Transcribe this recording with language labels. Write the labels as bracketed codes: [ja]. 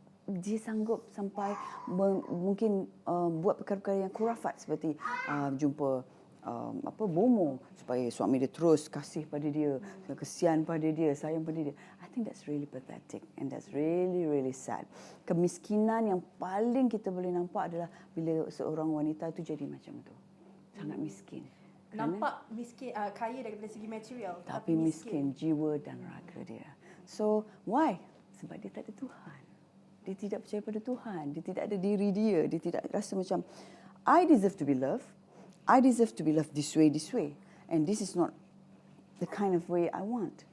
[ms] Dia sanggup sampai mungkin buat perkara-perkara yang kurafat seperti jumpa bomo supaya suami dia terus kasih pada dia, kesian pada dia, sayang pada dia. [en] I think that's really pathetic and that's really really sad. [ms] Kemiskinan yang paling kita boleh nampak adalah bila seorang wanita itu jadi macam tu. Sangat miskin. Nampak miskin, kaya daripada segi material, tapi miskin jiwa dan raga dia. So why? Sebab dia tak ada Tuhan. Dia tidak percaya pada Tuhan. Dia tidak ada diri dia. Dia tidak rasa macam, [en] I deserve to be loved. I deserve to be loved this way. And this is not the kind of way I want.